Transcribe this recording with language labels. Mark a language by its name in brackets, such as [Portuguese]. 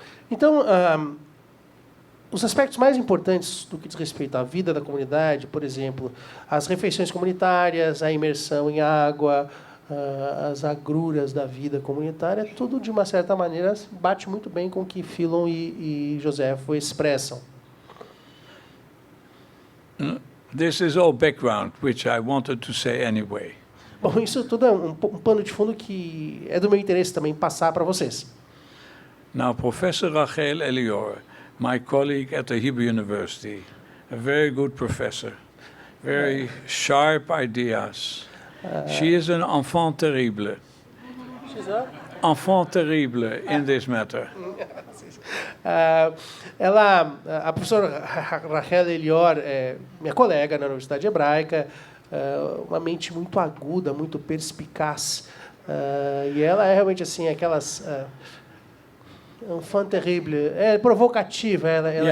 [Portuguese] Então, os aspectos mais importantes do que diz respeito à vida da comunidade, por exemplo, as refeições comunitárias, a imersão em água, as agruras da vida comunitária, tudo de uma certa maneira bate muito bem com o que Philon e Joséfo expressam. [English] This is all background, which I wanted to say anyway. [Portuguese] Bom, isso tudo é um pano de fundo que é do meu interesse também passar para vocês. [English] Now, Professor Rachel Elior, my colleague at the Hebrew University, a very good professor, very sharp ideas. She is an enfant terrible. She's a? Enfant terrible in this matter. [Portuguese] A professora Rachel Elior é minha colega na Universidade Hebraica, uma mente muito aguda, muito perspicaz, e ela é realmente assim aquelas enfant terrible, é provocativa, ela